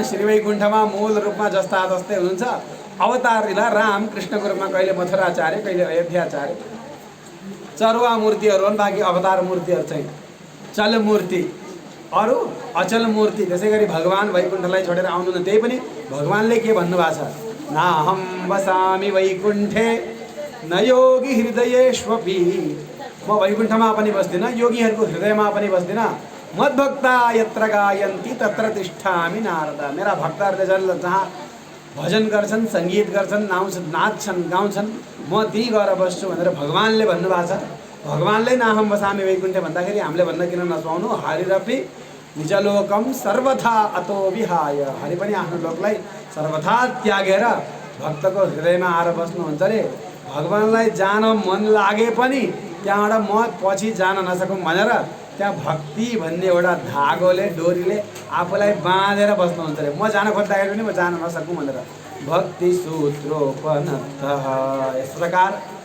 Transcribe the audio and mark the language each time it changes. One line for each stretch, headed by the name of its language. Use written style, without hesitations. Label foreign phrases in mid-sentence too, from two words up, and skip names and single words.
Nepali: श्री वैकुण्ठमा मूल रूपमा जस्ता तस्तै हुनुहुन्छ अवतार लीला राम कृष्णको रूपमा कहिले मथुराचार्य कहिले अयोध्याचार्य चरुवा मूर्तिहरू हुन् बाँकी अवतार मूर्तिहरू चाहिँ चल मूर्ति अरू अचल मूर्ति त्यसै गरी भगवान वैकुण्ठलाई छोडेर आउनुहुन्न त्यही पनि भगवानले के भन्नुभएको छ
Sanskrit: नाहं वसामि वैकुण्ठे न योगी हृदयेष्वपि
Nepali: म वैकुण्ठमा पनि बस्दिनँ योगीहरूको हृदयमा पनि बस्दिनँ
Sanskrit: मद्भक्ता यत्र गायन्ति तत्र तिष्ठामि नारद
Nepali: मेरा भक्तहरूले जहाँ भजन गर्छन् सङ्गीत गर्छन् नाच्छन् गाउँछन् म त्यहीँ गएर बस्छु भनेर भगवानले भन्नुभएको छ भगवानले
Sanskrit: नाहं वसामि वैकुण्ठे
Nepali: भन्दाखेरि हामीले भन्न किन नसुहाउनु
Sanskrit: हरिरपि निजलोकम सर्वथा अतो विहाय
Nepali: हरि पनि आफ्नो लोकलाई सर्वथा त्यागेर भक्तको हृदयमा आएर बस्नुहुन्छ रे भगवानलाई जान मन लागे पनि त्यहाँबाट म पछि जान नसकौँ भनेर त्यहाँ भक्ति भन्ने एउटा धागोले डोरीले आफूलाई बाँधेर बस्नुहुन्छ रे म जान खोज्दाखेरि पनि म जान नसकौँ भनेर
Sanskrit: भक्ति सूत्रोपनतः
Nepali: यस प्रकार